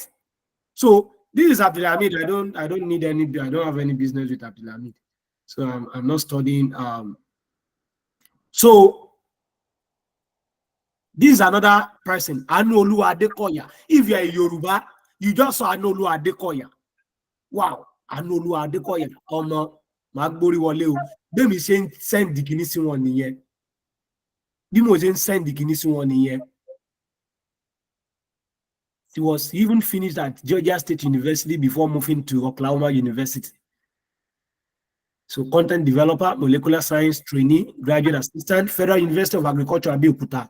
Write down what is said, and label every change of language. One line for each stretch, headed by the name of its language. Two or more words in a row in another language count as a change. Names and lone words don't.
English: So this is Abdullah Hamid. I don't have any business with Abdullah Hamid. So I'm not studying. So this is another person, Anolu Adekoya. If you're a Yoruba, you just saw Anolu Adekoya. Wow, Anolu Adekoya.
Yoruba: Magbori wole o. Be mi se
English: send the
Yoruba: kini si won niyen. Bí mo ṣe
English: send the
Yoruba: kini si won niyen.
English: He was even finished at Georgia State University before moving to Oklahoma University. So content developer, molecular science trainee, graduate assistant, Federal University of Agriculture, Abeokuta.